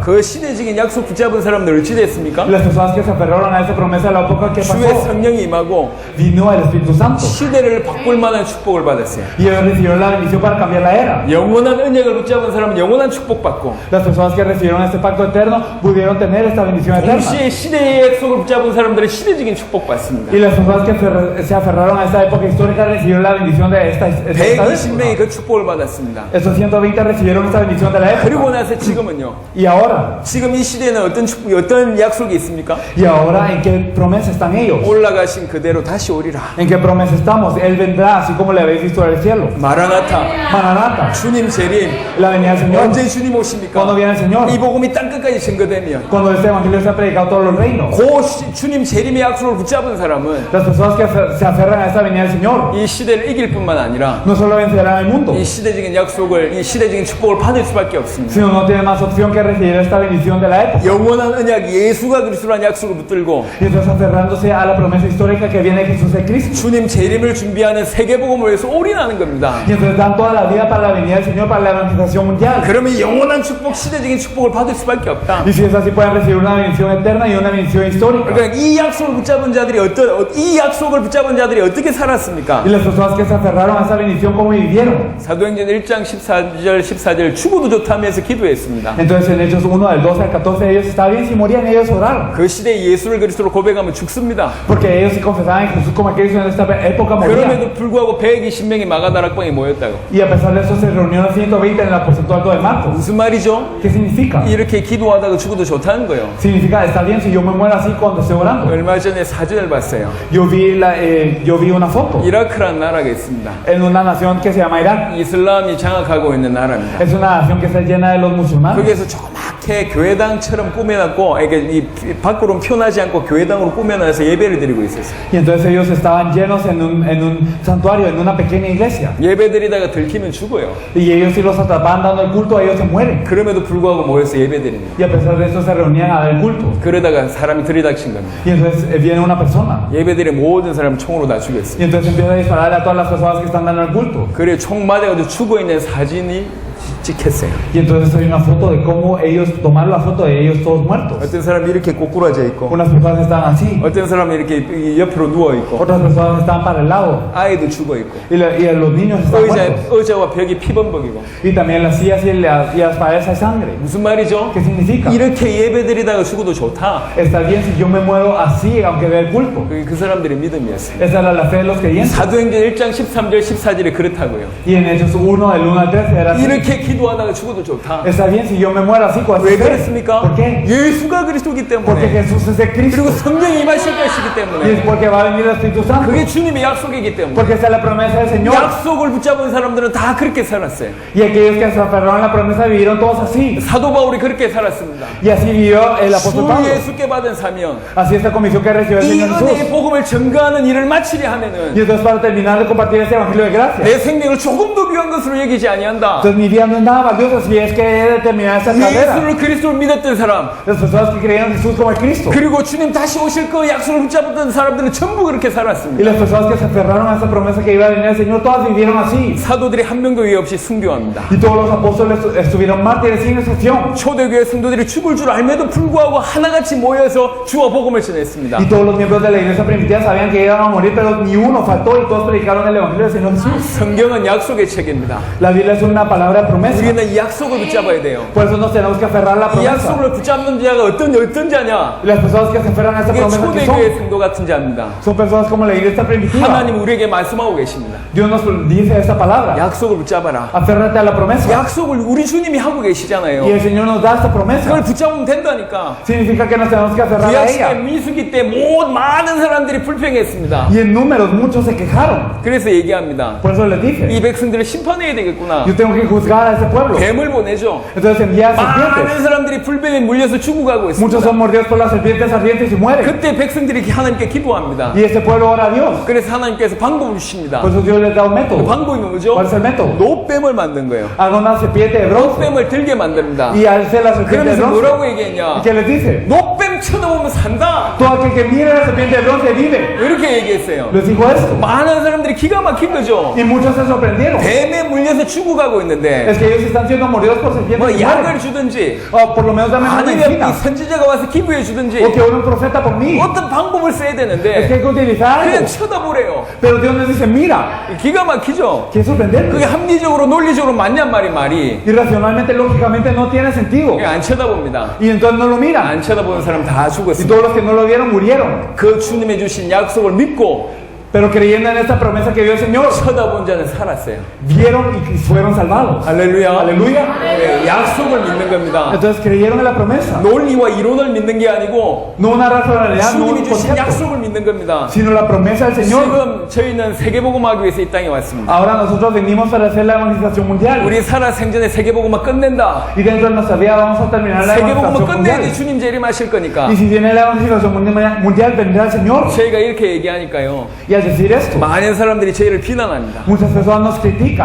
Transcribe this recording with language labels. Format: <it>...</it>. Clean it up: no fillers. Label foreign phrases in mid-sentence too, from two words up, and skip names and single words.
<ko>그 시대적인 약속 붙잡은 사람들 어찌 됐습니까?</ko> <es>Las personas que se aferraron a esa promesa de la época que</es> <ko>주의</ko> <es>pasó,</es> <ko>성령이 임하고</ko> <es>vino el Espíritu Santo.</es> <ko>시대를 바꿀 만한 축복을 받았어요.</ko> <es>Y ellos recibieron la bendición para cambiar la era.</es> <ko>영원한 은약을 붙잡은 사람은 영원한 축복받고</ko> <es>Las personas que recibieron este pacto eterno pudieron tener esta bendición eterna.</es> <ko>동시에 시대의 약속을 붙잡은 사람들은 시대적인 축복받습니다.</ko> <es>Y las personas que se aferraron a esta época histórica recibieron la bendición de esta época.</es> <ko>120명이 그 축복을 받았습니다.</ko> <es>Estos 120 recibieron esta bendición de la</es> <ko>그리고</ko> <es>época.</es> <ko>나서 지금은요.</ko> <es>Y ahora,</es> <ko>지금 이 시대에는 어떤 축복, 어떤 약속이 있습니까?</ko> <es>¿en qué promesa están ellos?</es> <ko>올라가신 그대로 다시 오리라.</ko> <es>¿En qué promesa estamos? Él vendrá así como le habéis visto del cielo.</es> <ko>마라나타.</ko> <es>Maranata,</es> <ko>주님 재림.</ko> <es>la venida del Señor.</es> <ko>언제 주님 오십니까?</ko> <es>Cuando viene el Señor.</es> <ko>이 복음이 땅끝까지 증거되면</ko> <es>Cuando este evangelio se ha predicado a todos los reinos.</es> <ko>주님 재림의 약속을 붙잡은 사람은</ko> <es>Las personas que se aferran a esta venida del Señor</es> <ko>이 시대를 이길 뿐만 아니라</ko> <es>no solo vencerán el mundo,</es> <ko>이 시대적인 약속을, 이 시대적인 축복을 받을 수밖에 없습니다.</ko> <es>sino no tienen más opción que recibir esta bendición de la época.</es> <ko>영원한 언약 예수가 그리스도라는 약속을 붙들고</ko> <es>Y entonces aferrándose a la promesa histórica que viene de Jesús de Cristo.</es> <ko>주님 재림을 준비하는 세계복음을 위해서 올인하는 겁니다.</ko> <es>Y entonces dan toda la vida para la venida del Señor, para la evangelización mundial.</es> <ko>그러면 영원한 축복, 시대적인 축복을 받을 수밖에 없다.</ko> <es>Y si es así, pueden recibir una bendición eterna y una bendición histórica.</es> <ko>그러니까 이 약속을 붙잡은 자들이 이 약속을 붙잡은 자들이 어떻게 살았습니까?</ko> <es>Y las personas que se aferraron a esa bendición, ¿cómo vivieron?</es> <ko>사도행전 1장 14절 죽어도 좋다면서 기도했습니다.</ko> <es>Entonces en Hechos 1, del 12 al 14, ellos estaban bien, si morían, ellos oraron.</es> <ko>그 시대에 예수를 그리스도로 고백하면 죽습니다.</ko> <es>Porque ellos si confesaban en Jesús como a Cristo en esta época morían.</es> <ko>그럼에도 불구하고 120명이 마가다락방에 모였다고.</ko> <es>Y a pesar de eso se reunieron 120 en el aposento alto de Marcos.</es> <ko>무슨 말이죠?</ko> <es>¿Qué significa?</es> <ko>이렇게 기도하다가 죽어도 좋다는 거예요.</ko> <es>Significa, está bien si yo me muero así cuando estoy orando.</es> <ko>얼마 전에 사진을 봤어요.</ko> <es>Yo vi una foto</es> <ko>이라크라는 나라가 있습니다.</ko> <es>en una nación que se llama Irak.</es> <ko>이슬람이 장악하고 있는 나라입니다.</ko> <es>Es una nación que está llena de los musulmanes.</es> <ko>거기에서 조그맣게 교회당처럼 꾸며놨고, 이게 이 밖으로 표현하지 않고 교회당으로 꾸며놔서 예배를 드리고 있었어요.</ko> <es>Y entonces ellos estaban llenos en un santuario, en una pequeña iglesia.</es> <ko>예배 드리다가 들키면 죽어요.</ko> <es>Y ellos si los atrapaban dando el culto, ellos se mueren.</es> <ko>그럼에도 불구하고 모여서 예배 드리는 거예요.</ko> <es>Y a pesar de eso se reunían a dar el culto.</es> <ko>그러다가 사람이 들이닥친 겁니다.</ko> <es>Y entonces viene una persona.</es> <ko>예배 드린 모든 사람을 총으로 다 죽였어요.</ko> <es>Y entonces empieza a dispararle a todas las personas que están dando el culto.</es> <ko>그래 총 맞아가지고 죽어있는 사진이 찍혔어요.</ko> <es>Y entonces hay una foto de cómo ellos tomaron la foto de ellos todos muertos.</es> <ko>어떤 사람이 이렇게 꼬꾸라져 있고,</ko> <es>Unas personas estaban así,</es> <ko>어떤 사람이 이렇게 옆으로 누워 있고,</ko> <es>otras personas estaban para el lado.</es> <ko>아이도 죽어 있고,</ko> <es>Y los niños están muertos.</es> <ko>의자와 벽이 피범벅이고.</ko> <es>Y también las sillas y las paredes hay sangre.</es> <ko>무슨 말이죠?</ko> <es>¿Qué significa?</es> <ko>이렇게 예배 드리다가 죽어도 좋다.</ko> <es>Está bien si yo me muero así, aunque dé el culto.</es> <ko>그게 그 사람들의 믿음이었어요.</ko> <es>Esa era la fe de los creyentes.</es> <ko>사도행전 1장 13절 14절에 그렇다고요.</ko> <es>Y en Hechos 1, del 1 al 13 era así.</es> <ko>이렇게 기도하다가 죽어도 좋다.</ko> <es>Está bien si yo me muero así con</es> <ko>왜</ko> <es>esa fe.</es> <ko>그렇습니까?</ko> <es>¿Por qué?</es> <ko>예수가 그리스도이기</ko> <es>Porque</es> <ko>때문에,</ko> <es>Jesús es de Cristo.</es> <ko>그리고 성령이 임하실 것이기</ko> <es>Y es</es> <ko>때문에,</ko> <es>porque va a venir el Espíritu Santo.</es> <ko>그게 주님의 약속이기 때문에,</ko> <es>Porque esa es la promesa del Señor.</es> <ko>약속을 붙잡은 사람들은 다 그렇게 살았어요.</ko> <es>Y aquellos que se aferraron a la promesa vivieron todos así.</es> <ko>사도 바울이 그렇게 살았습니다.</ko> <es>Y así vivió el apóstol</es> <ko>주</ko> <es>Pablo.</es> <ko>예수께 받은 사명,</ko> <es>Así esta comisión que recibió el</es> <ko>이</ko> <es>Señor</es> <ko>은혜의</ko> <es>Jesús.</es> <ko>복음을 증거하는 일을 마치려 하면은</ko> <es>Y entonces para terminar de compartir este evangelio de gracia.</es> <ko>내 생명을 조금도 귀한 것으로 여기지 아니한다.</ko> <es>Entonces mi vida vida no es nada valiosa si es que he determinado esa carrera.</es> <ko>예수를 그리스도를 믿었던 사람,</ko> <es>Las personas que creían en Jesús como el Cristo.</es> <ko>그리고 주님 다시 오실 그 약속을 붙잡았던 사람들은 전부 그렇게</ko> <es>Y</es> <ko>살았습니다.</ko> <es>las personas que se aferraron a esa promesa que iba a venir el Señor, todas vivieron así.</es> <ko>사도들이 한 명도 예외 없이 순교합니다.</ko> <es>Y todos los apóstoles estuvieron mártires sin excepción.</es> <ko>초대교회 성도들이 죽을 줄 알매도 불구하고 하나같이 모여서 주와 복음을 전했습니다.</ko> <es>Y todos los miembros de la iglesia primitiva sabían que iban a morir, pero ni uno faltó y todos predicaron el evangelio del Señor Jesús.</es> <ko>성경은 약속의 책입니다.</ko> <es>La Biblia es una palabra de promesa.</es> <ko>우리는 이 약속을 붙잡아야 돼요.</ko> <es>Por eso nos tenemos que aferrar a la</es> <ko>이</ko> <es>promesa.</es> <ko>약속을 붙잡는 자가 어떤 자냐?</ko> <es>Y las personas que se aferran a esa</es> <ko>이게</ko> <es>promesa que</es> <ko>초대교회 성도 같은 자입니다.</ko> <es>son personas como la iglesia primitiva.</es> <ko>하나님 우리에게 말씀하고 계십니다.</ko> <es>Dios nos dice esta palabra.</es> <ko>약속을 붙잡아라.</ko> <es>Aférrate a la promesa.</es> <ko>약속을 우리 주님이 하고 계시잖아요.</ko> <es>Y el Señor nos da esta promesa.</es> <ko>그걸 붙잡으면 된다니까.</ko> <es>Significa que nos tenemos que aferrar a</es> <ko>구약 시대</ko> <es>ella.</es> <ko>민수기 때 많은 사람들이 불평했습니다.</ko> <es>Y en números muchos se quejaron.</es> <ko>그래서 얘기합니다.</ko> <es>Por eso les dije,</es> <ko>이 백성들을 심판해야 되겠구나.</ko> <es>yo tengo que juzgar a ese pueblo.</es> <ko>뱀을 보내죠.</ko> <es>Entonces envía a serpientes.</es> <ko>많은 사람들이 불뱀에 물려서 죽어가고</ko> <es>Muchos</es> <ko>있습니다.</ko> <es>son mordidos por las serpientes ardientes y mueren.</es> <ko>그때 백성들이 하나님께 기도합니다.</ko> <es>Y ese pueblo ora a Dios.</es> <ko>그래서 하나님께서 방법을 주십니다.</ko> <es>Por eso Dios les da un</es> <ko>그</ko> <es>método.</es> <ko>방법이 뭐죠?</ko> <es>¿Cuál es el método?</es> <ko>노뱀을 만든 거예요.</ko> <es>Haga una serpiente de bronce.</es> <ko>노뱀을 들게 만듭니다.</ko> <es>Y hace la serpiente de</es> <ko>그러면서</ko> <es>bronce.</es> <ko>뭐라고 얘기했냐?</ko> <es>¿Y qué les dice?</es> <ko>노뱀 쳐다보면 산다.</ko> <es>Todo aquel que mira la serpiente de bronce vive.</es> <ko>이렇게 얘기했어요.</ko> <es>Les dijo esto.</es> <ko>많은 사람들이 기가 막힌 거죠.</ko> <es>Y muchos se sorprendieron.</es> <ko>뱀에 물려서 죽어가고 있는데</ko> <es>Es que ellos están siendo mordidos por serpientes</es> <ko>뭐</ko> <es>y</es> <ko>약을</ko> <es>mueren.</es> <ko>주든지</ko> <es>O por lo menos dame una</es> <ko>아니면</ko> <es>medicina.</es> <ko>이 선지자가 와서 기부해 주든지</ko> <es>O que ore un profeta por mí.</es> <ko>어떤 방법을 써야</ko> <es>Es que</es> <ko>되는데</ko> <es>hay que utilizar</es> <ko>그냥</ko> <es>algo.</es> <ko>쳐다보래요.</ko> <es>Pero Dios nos dice, mira.</es> <ko>기가 막히죠.</ko> <es>Qué</es> <ko>그게</ko> <es>sorprendente.</es> <ko>합리적으로 논리적으로 맞냔 말이</ko> <es>Y racionalmente, lógicamente no tiene sentido.</es> <ko>그냥 안 쳐다봅니다.</ko> <es>Y entonces no lo miran.</es> <ko>안 쳐다보는 사람 다</ko> <es>Y</es> <ko>죽었습니다.</ko> <es>todos los que no lo vieron murieron.</es> <ko>그 주님의 주신 약속을 믿고</ko> <es>Pero creyendo en esta promesa que dio el Señor,</es> <ko>쳐다본 자는 살았어요.</ko> <es>vieron y fueron salvados.</es> <ko>할렐루야.</ko> <es>Aleluya.</es> <ko>네, 약속을 믿는 겁니다.</ko> <es>Entonces creyeron en la promesa.</es> <ko>논리와 이론을 믿는 게 아니고</ko> <es>No una racionalidad, no</es> <ko>주님이</ko> <es>un</es> <ko>주신</ko> <es>concepto,</es> <ko>약속을 믿는 겁니다.</ko> <es>sino la promesa del Señor.</es> <ko>지금 저희는 세계복음하기 위해서 이 땅에 왔습니다.</ko> <es>Ahora nosotros venimos para hacer la evangelización mundial.</es> <ko>우리 살아 생전에 세계복음만 끝낸다.</ko> <es>Y dentro de nuestra vida vamos a terminar la</es> <ko>세계복음을</ko> <es>evangelización mundial.</es> <ko>끝내야지 주님 재림하실 거니까.</ko> <es>Y si viene la evangelización mundial, vendrá el Señor.</es> <ko>저희가 이렇게 얘기하니까요.</ko> <es>Y al decir esto,</es> <ko>많은 사람들이 저희를 비난합니다.</ko> <es>muchas personas nos critican</es>